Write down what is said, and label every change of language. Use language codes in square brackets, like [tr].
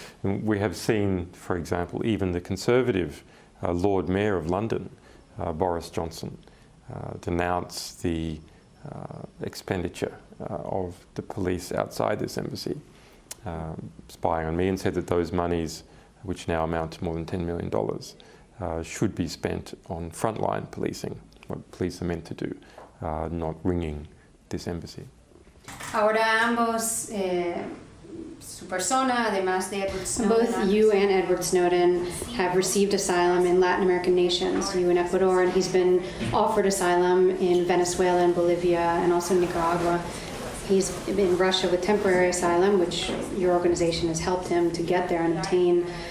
[en] And we have seen, for example, even the Conservative Lord Mayor of London, Boris Johnson, denounce the expenditure of the police outside this embassy, spying on me, and said that those monies, which now amount to more than $10 million, should be spent on frontline policing, what police are meant to do, not ringing this embassy. [es] Ahora ambos, su persona, además de Edward Snowden. [en] Both you and Edward Snowden have received asylum in Latin American nations, you in Ecuador, and he's been offered asylum in Venezuela and Bolivia and also Nicaragua. He's in Russia with temporary asylum, which your organization has helped him to get there and obtain.